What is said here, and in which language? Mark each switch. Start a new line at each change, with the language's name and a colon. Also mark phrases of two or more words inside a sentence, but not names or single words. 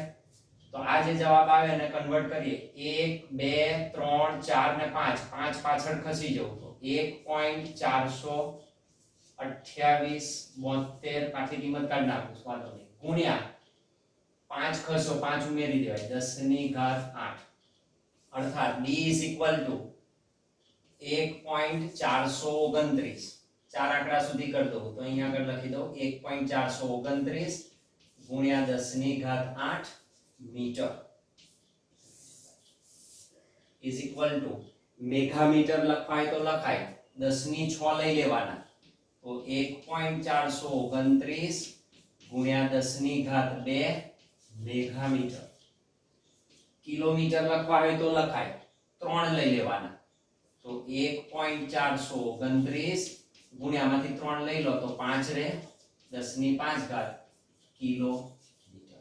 Gujarati: તો આ જે જવાબ આવે એને કન્વર્ટ કરીએ 1 2 3 4 ને 5 5 પાછળ ખસી જવું તો 1.428 પાછી કિંમત કાઢી નાખું વાંધો નહીં ગુણ્યા 5 ખસો 5 ઉમેરી દેવાય 10 ની ઘાત 8 અર્થાત d
English: is equal to
Gujarati: 1.429 ચાર આંકડા સુધી કરી દઉં તો અહીંયા આગળ લખી દઉં 1.429 ગુણ્યા 10 ની ઘાત 8 મીટર
English: is equal to
Gujarati: મેગામીટર લખાય તો લખાય 10 ની 6 લઈ લેવાના તો 1.429 ગુણ્યા 10 ની ઘાત 2 મેગામીટર. કિલોમીટર લખવા હોય તો લખાય 3 લઈ લેવાના તો 1.429 ગુણ્યા માંથી 3 લઈ લો તો 5 રહે 10 ની 5 ઘાત કિલોમીટર.